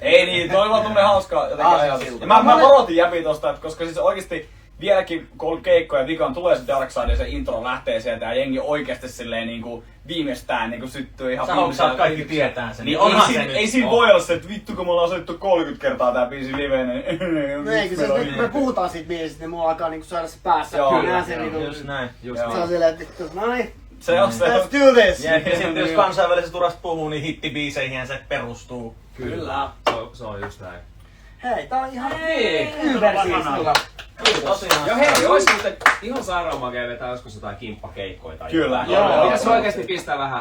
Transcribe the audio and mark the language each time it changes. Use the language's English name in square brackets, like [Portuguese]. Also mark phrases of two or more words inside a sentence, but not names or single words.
[Finnish] Ei niin, toi on tommonen hauska jotenkin ajatus. Ja mä varoitin jäpi tosta, että koska siis oikeesti vieläkin kun on keikkoja vikaan tulee se Darkside ja se intro lähtee sieltä ja jengi oikeesti silleen niinku viimeistään niinku syttyy ihan viimeistään. Kaikki tietää sen. Niin ei siinä voi olla se, että vittu kun me ollaan soittu 30 kertaa tää biisi liveen, niin kun me puhutaan siitä biisistä, niin mulla alkaa niinku saada se päässä. Kyllä, just näin. Se on silleen, että vittu, no niin. Se on se. [English] Let's do this! [Finnish] Ja sitten jos kansainvälisestä urasta puhuu, niin hittibiiseihin se perustuu. Kyllä. Se on just näin. Hei, tää on ihan hyvä. Ja hei, ois muuten ihan sairaan makea vetää joskus jotain kimppakeikkoja tai kyllä. Pitäis oikeesti pistää vähän